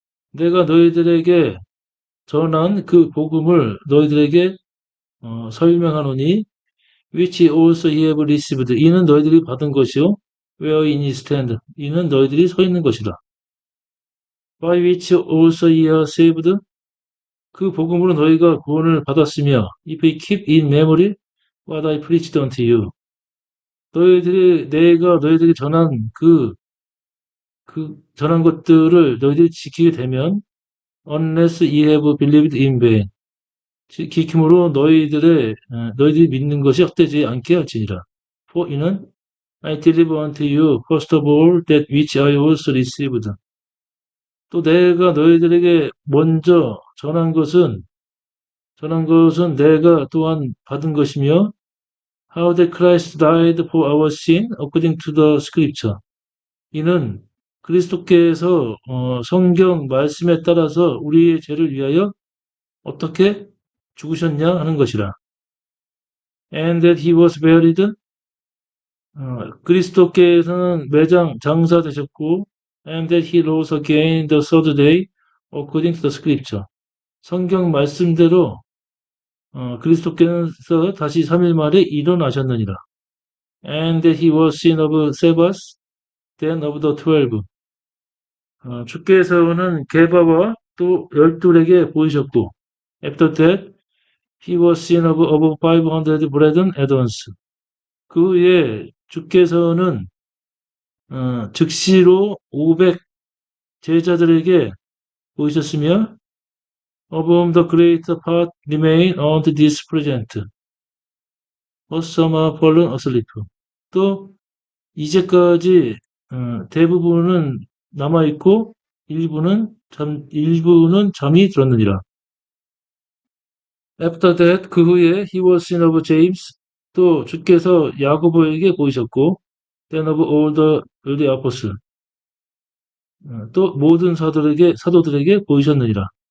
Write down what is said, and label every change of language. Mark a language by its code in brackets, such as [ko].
[ko] 내가 너희들에게 전한 그 복음을 너희들에게 설명하노니, [en] which also ye have received. [ko] 이는 너희들이 받은 것이요, [en] wherein ye stand. [ko] 이는 너희들이 서 있는 것이라. [en] By which also ye are saved. [ko] 그 복음으로 너희가 구원을 받았으며, [en] if you keep in memory what I preached unto you. [ko] 내가 너희들에게 전한 전한 것들을 너희들이 지키게 되면, [en] unless ye have believed in vain. [ko] 지킴으로 너희들이 믿는 것이 헛되지 않게 할지니라. [en] For 이는 I deliver unto you first of all that which I also received. [ko] 또 내가 너희들에게 먼저 전한 것은 내가 또한 받은 것이며, [en] how that Christ died for our sin according to the scripture. [ko] 이는 그리스도께서 성경 말씀에 따라서 우리의 죄를 위하여 어떻게 죽으셨냐 하는 것이라. [en] And that he was buried. [ko] 그리스도께서는 장사되셨고, [en] and that he rose again the third day according to the scripture. [ko] 성경 말씀대로 그리스도께서 다시 3일 만에 일어나셨느니라. [en] And that he was seen of Sabbath, then of the 12. [ko] 주께서는 게바와 또 12에게 보이셨고, [en] after that he was seen of 500 brethren at once. [ko] 그 후에 주께서는 즉시로 500 제자들에게 보이셨으며, [en] of whom the greater part remain unto this present. But some are fallen asleep. [ko] 또 이제까지 대부분은 남아있고 일부는 잠이 들었느니라. [en] After that, [ko] 그 후에 [en] he was seen of James. [ko] 또 주께서 야고보에게 보이셨고, [en] then of all the apostles. [ko] 또 모든 사도들에게 보이셨느니라.